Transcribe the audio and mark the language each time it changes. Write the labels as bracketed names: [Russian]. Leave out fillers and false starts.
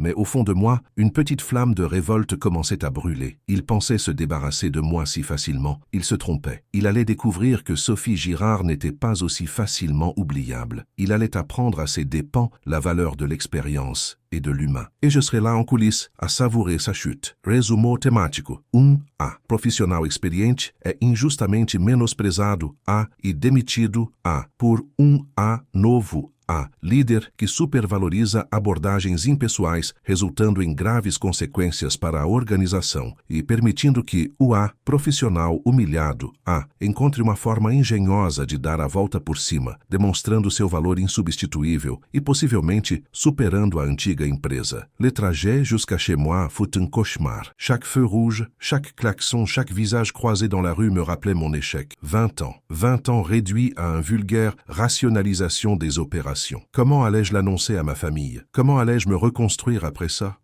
[French] Mais au fond de moi, une petite flamme de révolte commençait à brûler. Il pensait se débarrasser de moi si facilement. Il se trompait. Il allait découvrir que Sophie Girard n'était pas aussi facilement oubliable. Il allait apprendre à ses dépens la valeur de l'expérience et de l'humain. Et je serai là en coulisses à savourer sa chute. [Portuguese] Resumo temático. A. Profissional experiente é injustamente menosprezado e demitido por A novo líder que supervaloriza abordagens impessoais, resultando em graves consequências para a organização e permitindo que o profissional humilhado encontre uma forma engenhosa de dar a volta por cima, demonstrando seu valor insubstituível e possivelmente superando a antiga empresa. [French] Le trajet jusqu'à chez moi fut un cauchemar. Chaque feu rouge, chaque klaxon, chaque visage croisé dans la rue me rappelait mon échec. 20 ans réduits à un vulgaire rationalisation des opérations. Comment allais-je l'annoncer à ma famille? Comment allais-je me reconstruire après ça?